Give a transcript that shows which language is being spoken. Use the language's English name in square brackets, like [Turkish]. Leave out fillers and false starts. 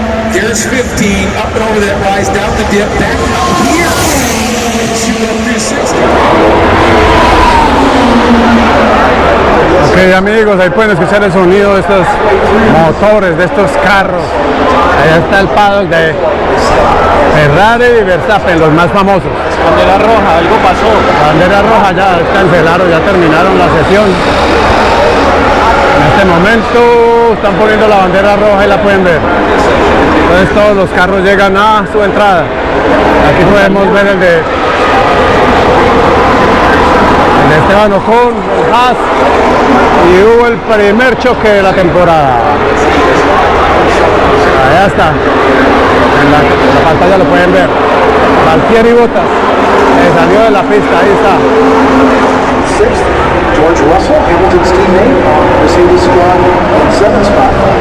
[English] There's 15, up and over that rise, down the dip, back up here, and shoot up 360. Ok [Spanish] Ok, amigos, ahí pueden escuchar el sonido de estos motores, de estos carros. Allá está el paddock de Ferrari y Verstappen, los más famosos. Bandera roja, algo pasó. Bandera roja, ya cancelaron, ya terminaron la sesión. En este momento están poniendo la bandera roja y la pueden ver. Entonces todos los carros llegan a su entrada. Aquí podemos ver el de Esteban Ocon, el Haas, y hubo el primer choque de la temporada. Allá está, en la pantalla lo pueden ver. Valtteri Bottas salió de la pista, ahí está. [English] Sixth, George Russell, Hamilton's teammate, Mercedes squad in seventh spot.